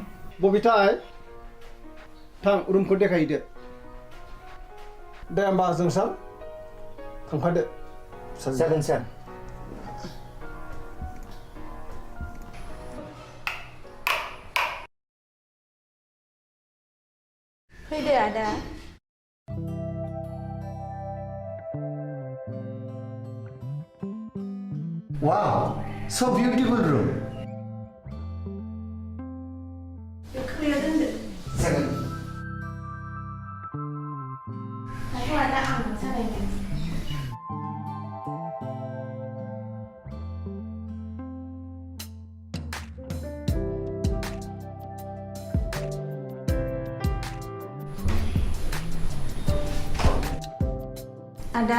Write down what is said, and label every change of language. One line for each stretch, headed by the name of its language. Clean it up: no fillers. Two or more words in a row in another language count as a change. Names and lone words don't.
Bodo: बबिथाय थां रुमखौ देखायहैदो दे होमबा जोंसार थांफादो जागोन सार फैदो आदा
English: Wow, so beautiful room.
Bodo: खोयाव दोनदो जागोन दाथ' आदा आं मोसानायनो आदा